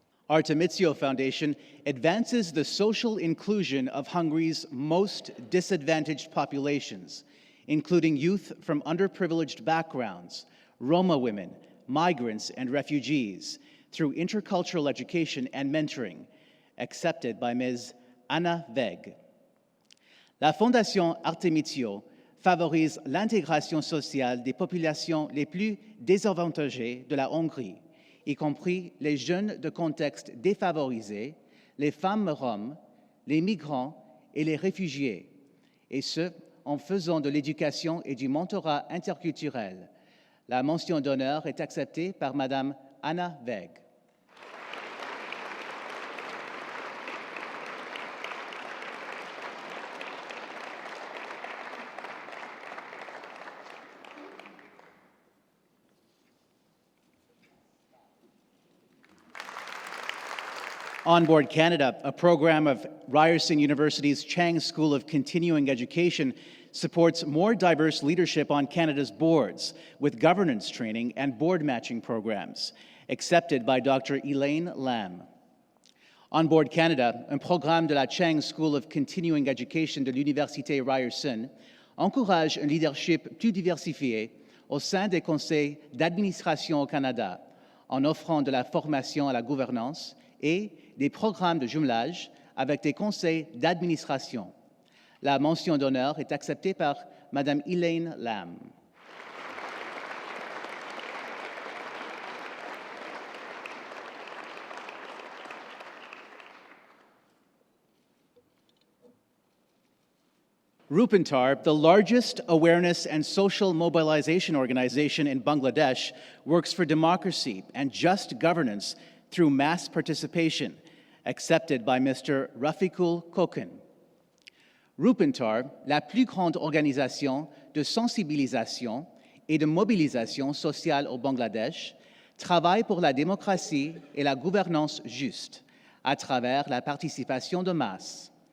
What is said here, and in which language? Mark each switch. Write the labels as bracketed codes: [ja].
[en] Artemizio Foundation advances the social inclusion of Hungary's most disadvantaged populations, including youth from underprivileged backgrounds, Roma women, migrants, and refugees, through intercultural education and mentoring, accepted by Ms. Anna Weg. [fr] La Fondation Artemizio favorise l'intégration sociale des populations les plus désavantagées de la Hongrie, y compris les jeunes de contexte défavorisés, les femmes roms, les migrants et les réfugiés, et ce, en faisant de l'éducation et du mentorat interculturel. La mention d'honneur est acceptée par Madame Anna Weg. [en] Onboard Canada, a program of Ryerson University's Chang School of Continuing Education, supports more diverse leadership on Canada's boards with governance training and board matching programs, accepted by Dr. Elaine Lam. [fr] Onboard Canada, un programme de la Chang School of Continuing Education de l'Université Ryerson, encourage un leadership plus diversifié au sein des conseils d'administration au Canada, en offrant de la formation à la gouvernance et des programmes de jumelage avec des conseils d'administration. La mention d'honneur est acceptée par Madame Elaine Lam. [en] Rupantar, the largest awareness and social mobilization organization in Bangladesh, works for democracy and just governance through mass participation, accepted by Mr. Rafiqul Kokan. [fr] Rupantar, la plus grande organisation de sensibilisation et de mobilisation sociale au Bangladesh, travaille pour la démocratie et la gouvernance juste à travers la participation de masse.